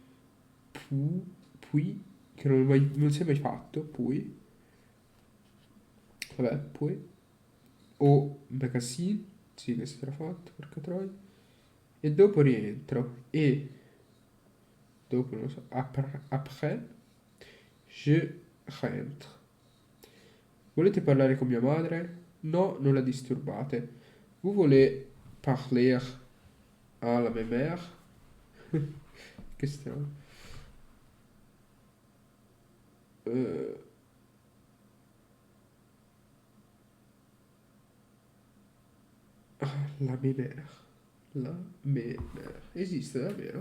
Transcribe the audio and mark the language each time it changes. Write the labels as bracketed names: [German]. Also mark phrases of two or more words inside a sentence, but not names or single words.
[Italian] Pui, che non si è mai fatto, pui. Vabbè, poi. O magasin, sì, che si era fatto, porca troia. E dopo rientro. E dopo, non so, [French] après, je rentre. [Italian] Volete parlare con mia madre? No, non la disturbate. [French] Vous voulez parler à la mia mère? [Italian] Che strano. La mia mère. La mia mère. Esiste davvero?